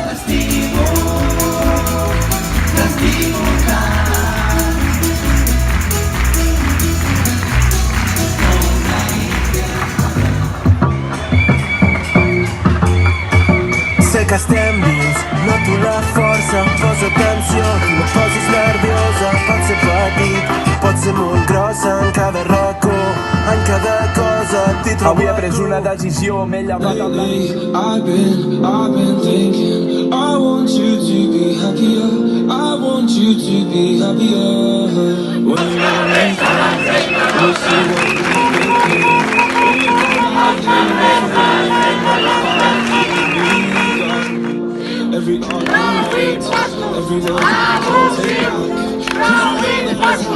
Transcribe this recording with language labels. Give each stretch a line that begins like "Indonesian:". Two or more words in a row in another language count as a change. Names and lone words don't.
Catalan: sé que estem dins, noto la força, poso tensió, tu no et posis nerviosa, pot ser petit, pot ser molt grossa, en cada racó, en cada cosa t'hi trobo. Avui he pres una decisió, m'he llevat amb la nit.
English: I've been thinking, I want you to be happier, I want you to be happier. When you're with me, you'll see what we're thinking. Every argument, every word we can't take back.